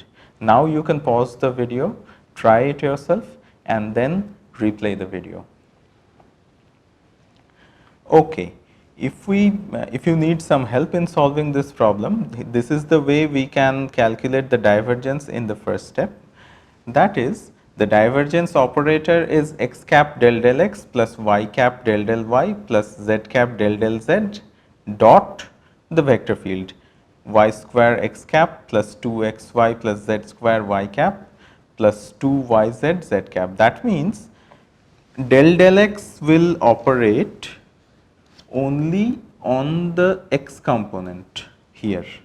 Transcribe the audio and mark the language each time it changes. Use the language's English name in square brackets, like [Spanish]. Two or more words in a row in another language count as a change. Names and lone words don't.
[English] Now, you can pause the video, try it yourself, and then replay the video. Okay. If you need some help in solving this problem, this is the way we can calculate the divergence in the first step. That is, the divergence operator is x cap del del x plus y cap del del y plus z cap del del z dot the vector field y square x cap plus 2xy plus z square y cap plus 2yz z cap. That means del x will operate only on the x component here.